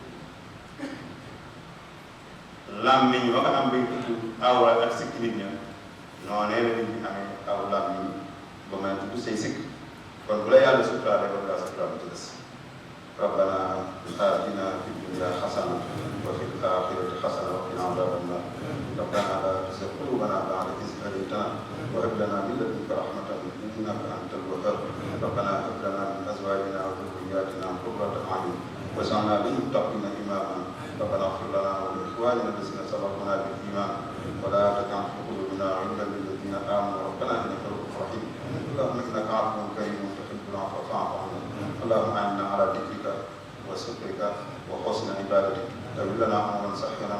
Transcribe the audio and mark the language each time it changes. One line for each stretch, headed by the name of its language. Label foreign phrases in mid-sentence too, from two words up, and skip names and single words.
Wolof: làmmiñ ba nga am bay tudd awra ak sikk nit ña noonee la nit ñi amee aw làmmiñ ba mën a tudd say sikk kon bu la yàlla suturaale ba ngaa suturaale ci des
Arabic: ربنا آتنا في الدنيا حسنة وفي الآخرة حسنة وقنا عذاب النار ربنا لا تزغ قلوبنا بعد إذ هديتنا وهب لنا من لدنك رحمة إنك أنت الوهاب ربنا هب لنا من أزواجنا وذرياتنا قرة أعين واجعلنا للمتقين إماما ربنا اغفر لنا ولإخواننا الذين سبقونا بالإيمان ولا تجعل في قلوبنا غلا للذين آمنوا ربنا إنك رؤوف رحيم اللهم إنك عفو كريم تحب العفو فاعف عنا اللهم أعنا على ذكرك وشكرك وحسن عبادتك تولنا لنا أمرا سهل لنا